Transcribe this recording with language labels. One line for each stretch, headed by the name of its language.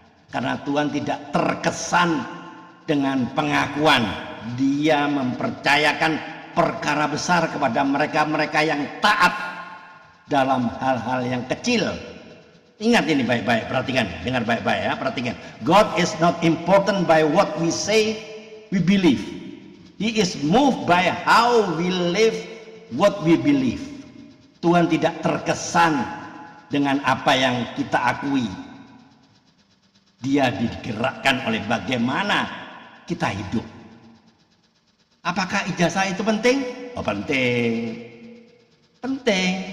Indonesian: Karena Tuhan tidak terkesan dengan pengakuan. Dia mempercayakan perkara besar kepada mereka-mereka yang taat dalam hal-hal yang kecil. Ingat ini baik-baik, perhatikan, dengar baik-baik ya, perhatikan.
English: God is not important by what we say we believe. He is moved by how we live what we believe.
Indonesian: Tuhan tidak terkesan dengan apa yang kita akui. Dia digerakkan oleh bagaimana kita hidup. Apakah ijazah itu penting? Oh penting. Penting.